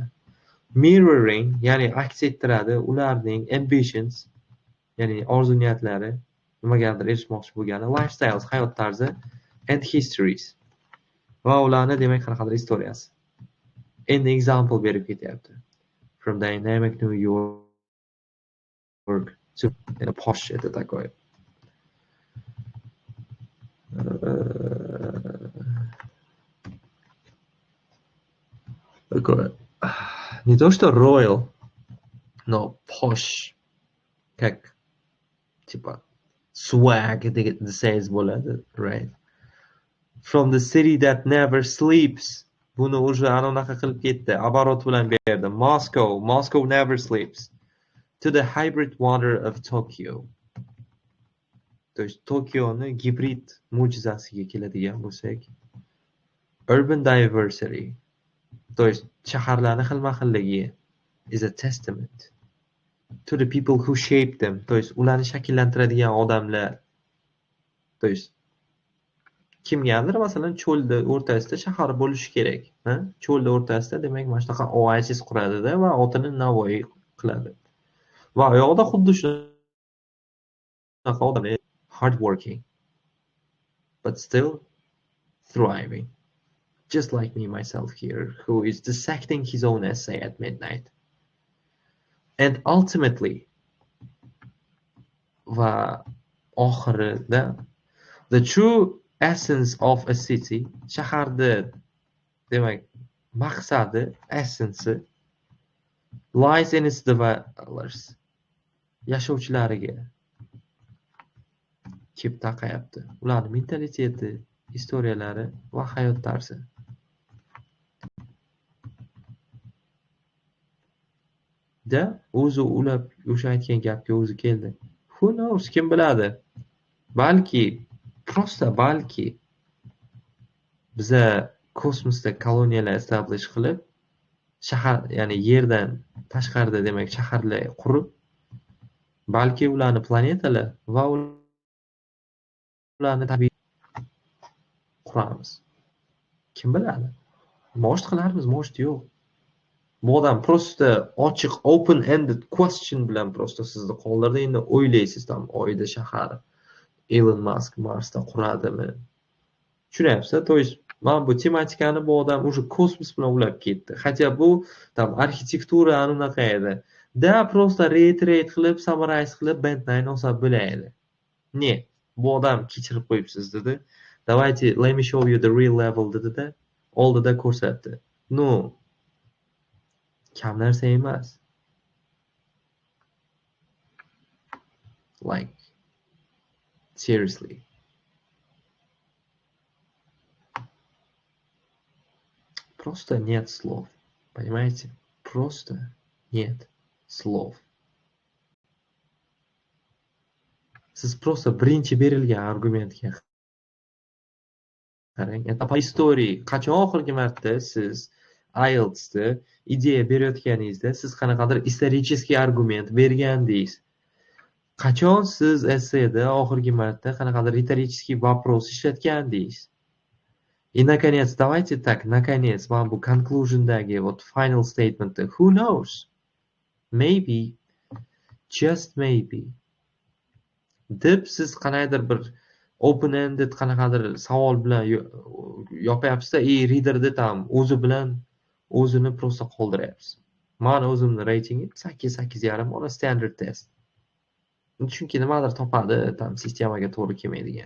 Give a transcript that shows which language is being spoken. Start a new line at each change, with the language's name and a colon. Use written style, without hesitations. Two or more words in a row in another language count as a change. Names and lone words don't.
Uzbek: Mirroring, ya'ni aks ettiradi ularning ambitions, ya'ni orzu-niyatlari, nimagadir erishmoqchi bo'lgani, lifestyles, hayot tarzi
English: and histories.
Uzbek: Va ularni demak qanaqadir istoriyasi. Endi example berib ketyapti.
English: From dynamic New York to posh
Russian: это такое. Такое. Не то что royal, но posh. Как типа
Uzbek: swag desayz bo'ladi,
English: right? From the city that never sleeps.
Uzbek: Buni уже anaqa qilib ketdi. Оборот bilan berdi.
English: Moscow never sleeps. To the hybrid wonder of Tokyo.
Russian: То есть
Uzbek: Tokyoni gibrid mo'jizasiga keladigan bo'lsak,
English: urban diversity.
Russian: То есть
Uzbek: shaharlarning xilma-xilligi
English: is a testament to the people who shaped them.
Russian: То есть
Uzbek: ularni shakllantiradigan odamlar.
Russian: То есть
Uzbek: kimgadir masalan cho'lda o'rtasida shahar bo'lishi kerak. Cho'lda o'rtasida demak mana shunaqa oasis quradida va otini Navoiy qiladi. Va u yoqda xuddi shunaqa odamlar
English: hard working but still thriving. Just like me myself here, who is dissecting his own essay at midnight. And ultimately,
Uzbek: va oxirida,
English: the true essence of a city,
Uzbek: shaharda demak maqsadi,
English: essence lies in its dwellers,
Uzbek: yashovchilariga. kelib taqayapti. Ularning mentaliteti, istoriyalari va hayot tarzi. Da o'zi ulab o'sha aytgan gapga o'zi keldi.
English: Who knows,
Uzbek: kim biladi? Balki, balki biza kosmosda koloniyalar establish qilib, shahar, ya'ni yerdan tashqarida demak shaharlar qurib, balki ularni planetalar va ularni tabiiy quramiz. Kim biladi? Most qilarmiz, most yo'q. Bu odam prosta ochiq open-ended question bilan prosta sizni qoldirdi. Endi o'ylaysiz, tam oyda shahar Elon Musk Marsda quradimi? Tushunyapsiz?
Russian: То есть
Uzbek: mana bu tematikani bu odam o'sha kosmos bilan ulab ketdi. Хотя bu tam arxitektura anaqa edi. Da prosta reiterate qilib, summarize qilib Band9 olsa bo'laydi. Ne? Bu odam kechirib qo'yibsiz dedi.
Russian: Давайте,
English: let me show you the real level
Uzbek: dedi-da, oldida ko'rsatdi. No, kam narsa emas.
English: Like, seriously.
Russian: Просто нет слов. Понимаете? Просто нет слов.
Uzbek: Siz prosta birinchi berilgan argumentga qarang. History qachon oxirgi marta siz IELTSda ideya berayotganingizda siz qanaqadir исторический argument bergandingiz? Qachon siz esseda oxirgi marta qanaqadir
Russian: риторический вопрос
Uzbek: ishlatgandingiz?
Russian: И, наконец, давайте так, наконец,
Uzbek: mana bu conclusiondagi вот
English: final statementda who knows? Maybe, just maybe.
Uzbek: Deb siz qanaqadir bir open-ended qanaqadir savol bilan yopyapsiz-da, readerni tam o'zi bilan o'zini prosta qoldiryapsiz. Mana o'zimni reytingim 8.5 ona
English: standard test.
Uzbek: Chunki nimadir topadi, tam sistemaga to'g'ri kelmaydigan.